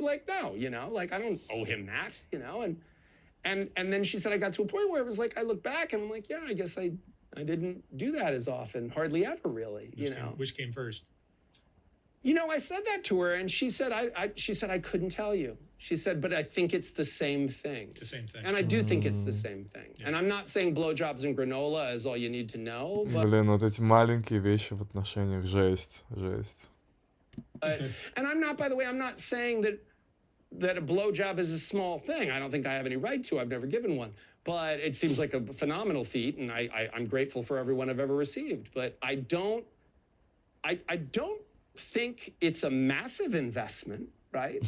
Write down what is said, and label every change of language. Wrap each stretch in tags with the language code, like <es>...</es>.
<en>Like, no, you know, like I don't owe him that, you know? And then she said, I got to a point where it was like, I look back and I'm like, yeah, I guess I didn't do that as often, hardly ever really, you know? Which came first? You know, I said that to her and she said, I couldn't tell you. She said, but I think it's the same thing. It's the same thing. And I do think it's the same thing. Yeah. And I'm not saying blowjobs and granola is all you need to know. But,</en> <ru>Блин, вот эти маленькие вещи в отношениях, жесть.</ru> <en>And I'm not, by the way, I'm not saying that a blowjob is a small thing. I don't think I have any right to. I've never given one. But it seems like a phenomenal feat, and I'm grateful for every one I've ever received. But I don't think it's a massive investment, right?</en>